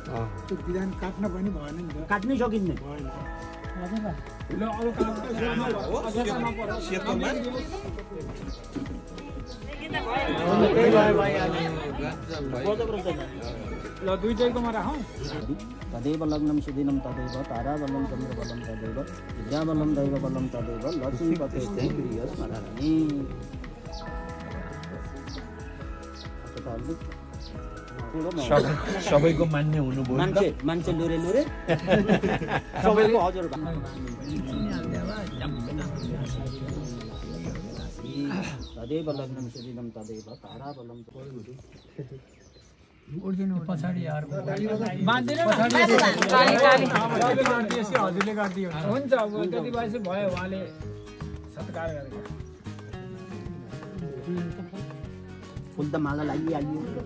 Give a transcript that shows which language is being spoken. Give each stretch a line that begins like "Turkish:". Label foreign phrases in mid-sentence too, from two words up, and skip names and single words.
Nepali: त्यो विधान काट्न पनि भएन नि त काट्नै सकिन्न। ल दुईटैकोमा राखौँ।
Sanskrit: तदैव लग्नं सुदिनं तदैव ताराबलं चन्द्रबलं तदैव विद्याबलं दैवबलं तदैव लक्ष्मीपते प्रिय स्मरामि।
Nepali: सबैको मान्ने हुनुभयो। मान्छे लुरे सबैको हजुर
Sanskrit: तदैव लग्नं सुदिनं तदैव ताराबलं
Nepali: पछाडि हजुरले गरिदियो हुन्छ। अब त्यति भएपछि भयो उहाँले सत्कार गरेको फुल त माला लागिहाल्यो।